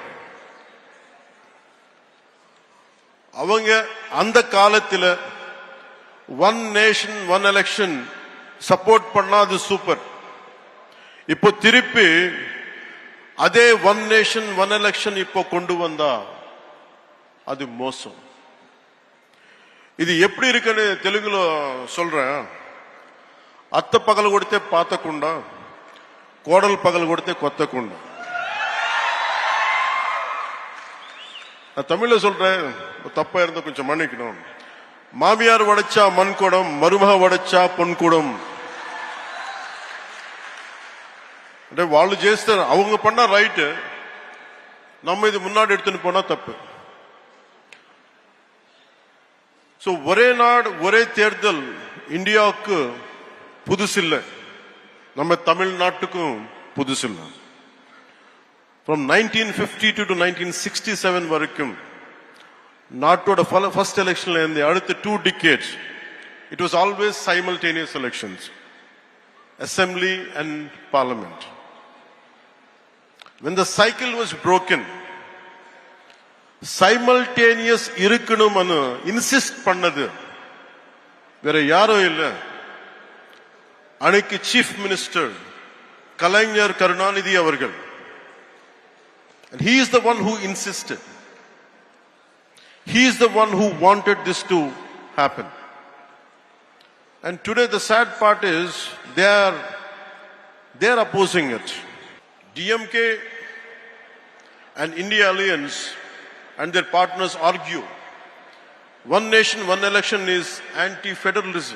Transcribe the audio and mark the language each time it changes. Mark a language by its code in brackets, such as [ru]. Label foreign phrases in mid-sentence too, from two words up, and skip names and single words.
[ta] அவங்க அந்த காலத்தில் [en] one nation one election [ta] சப்போர்ட் பண்ணா அது சூப்பர். இப்போ திருப்பி அதே [en] one nation one election [ta] இப்போ கொண்டு வந்தா அது மோசம். ఇది எப்படி இருக்குன்னு தெலுங்குல சொல்றேன். [te] అత్త పగలు కొడితే పాతకుండా, కోడలు పగలు కొడితే కొత్తకుండా. [ta] நான் தமிழ்ல சொல்றேன், தப்பா இருந்தா கொஞ்சம் மன்னிக்கணும். மாமியார் வடைச்சா மண் குடம், மருமக வடைச்சா பொன் குடம். [te] అంటే వాళ్ళు చేస్తారు, [ta] அவங்க பண்ணா ரைட், நம்ம இது முன்னாடி எடுத்துன்னு போனா தப்பு. So, ஒரே நாடு ஒரே தேர்தல் இந்தியாவுக்கு புதுசில்லை, நம்ம தமிழ்நாட்டுக்கும் புதுசில்லை. [en] From 1952 to 1967 [ta] வரைக்கும் நாட்டோட ஃபர்ஸ்ட் எலெக்ஷன்ல இருந்து அடுத்த [en] 2 decades it was always simultaneous elections, assembly and parliament. When the cycle was broken, [ta] சைமல்டேனியஸ் இருக்கணும்னு இன்சிஸ்ட் பண்ணது வேற யாரோ இல்ல, அன்னைக்கு [en] chief minister [ta] கலைஞர் கருணாநிதி அவர்கள். [en] And he is the one who insisted. He is the one who wanted this to happen. And today the sad part is they are opposing it. DMK and India Alliance and their partners argue one nation, one election is anti-federalism.